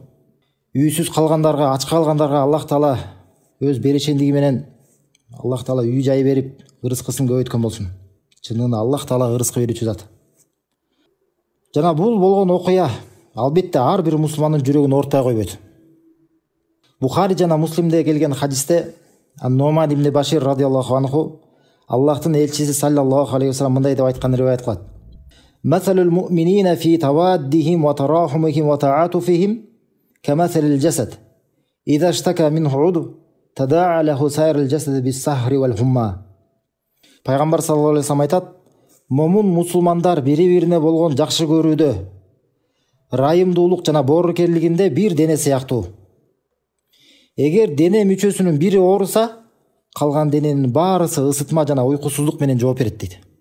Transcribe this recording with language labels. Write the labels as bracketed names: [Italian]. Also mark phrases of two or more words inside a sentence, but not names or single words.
[Kyrgyz] Үйсүз калгандарга, ач калгандарга Аллах Таала өз берешендиги менен Аллах Таала үй жай берип, ырыскысын көбөйткөн болсун. Чынында Аллах Таала ырыскы берүүчү зат. Жана бул болгон окуя албетте ар бир мусулмандын жүрөгүн оорутай койбойт. Бухари жана Муслимде келген хадисте Ан-Нуман ибн Башир [Arabic] رضي الله عنه [Kyrgyz] Аллахтын элчиси [Arabic] صلى الله عليه وسلم [Kyrgyz] мындай деп айткан риваят кылат. [Arabic] مثل المؤمنين في توادهم وتراحمهم وتعاطفهم كمثل الجسد. إذا اشتكى منه عضو تداعى له سائر الجسد بالسهر والحمى. [Kyrgyz] Пайгамбар [Arabic] صلى الله عليه وسلم [Kyrgyz] айтат: момун мусулмандар бири-бирине болгон жакшы көрүүдө, ырайымдуулук жана боорукерлигинде бир дене сыяктуу. Эгер дене мүчөсүнүн бири ооруса, калган дененин баарысы ысытма жана уйкусуздук менен жооп берет дейт.